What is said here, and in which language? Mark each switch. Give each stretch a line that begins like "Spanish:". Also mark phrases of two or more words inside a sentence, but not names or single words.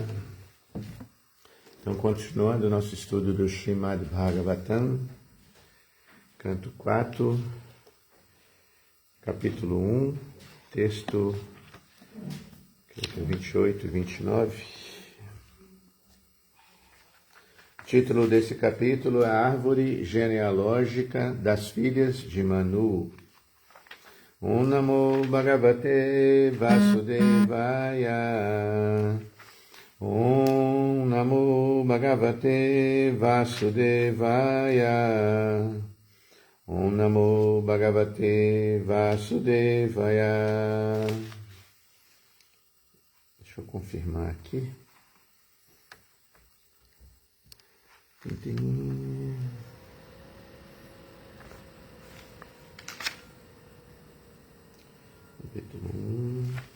Portuguese: Então, continuando o nosso estudo do Srimad Bhagavatam, canto 4, capítulo 1, texto 28 e 29. O título desse capítulo é a Árvore Genealógica das Filhas de Manu.
Sanskrit: Om Namo Bhagavate Vasudevaya. Om Namo Bhagavate Vasudevaya. Om Namo Bhagavate Vasudevaya.
Portuguese: Deixa eu confirmar aqui. Capítulo 1.